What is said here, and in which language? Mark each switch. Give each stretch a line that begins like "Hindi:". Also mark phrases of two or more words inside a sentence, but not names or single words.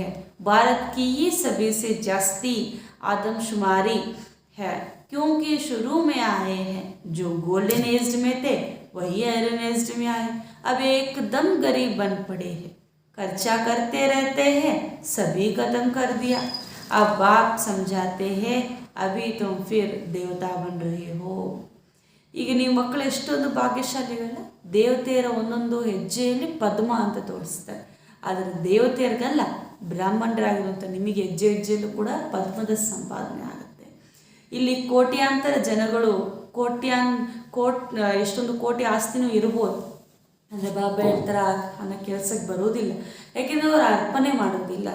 Hindi: भारत की ही सभी से जास्ती आदमशुमारी है, क्योंकि शुरू में आए हैं. जो
English: golden age
Hindi: में थे वही
English: iron age
Hindi: में आए. अब एकदम गरीब बन पड़े हैं, खर्चा करते रहते हैं, सभी खत्म कर दिया. अब बाप समझाते हैं अभी तुम फिर देवता बन रहे हो.
Kannada: ಈಗ ನೀವು ಮಕ್ಕಳು ಎಷ್ಟೊಂದು ಭಾಗ್ಯಶಾಲಿಗಳಲ್ಲ, ದೇವತೆಯರ ಒಂದೊಂದು ಹೆಜ್ಜೆಯಲ್ಲಿ ಪದ್ಮ ಅಂತ ತೋರಿಸ್ತಾರೆ. ಆದರೆ ದೇವತೆಯರಿಗಲ್ಲ, ಬ್ರಾಹ್ಮಣರಾಗಿರುವಂಥ ನಿಮಗೆ ಹೆಜ್ಜೆಯಲ್ಲೂ ಕೂಡ ಪದ್ಮದ ಸಂಪಾದನೆ ಆಗುತ್ತೆ. ಇಲ್ಲಿ ಕೋಟ್ಯಾಂತರ ಜನಗಳು ಎಷ್ಟೊಂದು ಕೋಟಿ ಆಸ್ತಿನೂ ಇರ್ಬೋದು, ಅಂದರೆ ಬಾಬಾ ಹೇಳ್ತಾರೆ ಅನ್ನೋ ಕೆಲಸಕ್ಕೆ ಬರೋದಿಲ್ಲ, ಯಾಕೆಂದರೆ ಅವರು ಅರ್ಪಣೆ ಮಾಡೋದಿಲ್ಲ.